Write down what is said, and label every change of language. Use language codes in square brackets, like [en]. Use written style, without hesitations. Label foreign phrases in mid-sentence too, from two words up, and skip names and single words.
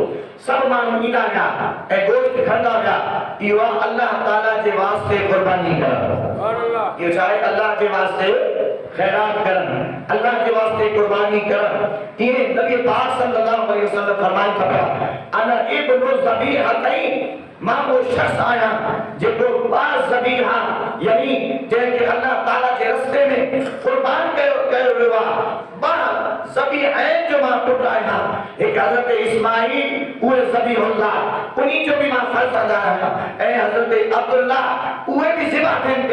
[sd] सभु माण्हू ईंदा विया ऐं गोश्त खणंदा विया। इहो आहे अल्लाह ताला जे वास्ते कुर्बानी करणु। इहो छा आहे? अल्लाह जे वास्ते खैरात करणु, अल्लाह के वास्ते कुर्बानी करणु। ये नबी पाक सल्लल्लाहु अलैहि वसल्लम फरमाइनि था पिया [ar] أنا ابن الذبيحين, [sd] मां वो शख्स आया जेको ज़बीहा यानी जंहिंखे अल्लाह ताला जे रस्ते में कुर्बान कयो वियो आहे। ज़बीहैन जो मां पुट आहियां। हिकु हज़रत इस्माइल उहे ज़बीहुल्लाह उन्ही जो बि मां फ़र्ज़ंद आहियां ऐं हज़रत अब्दुल्ला उहे बि ज़िबा थियनि पिया।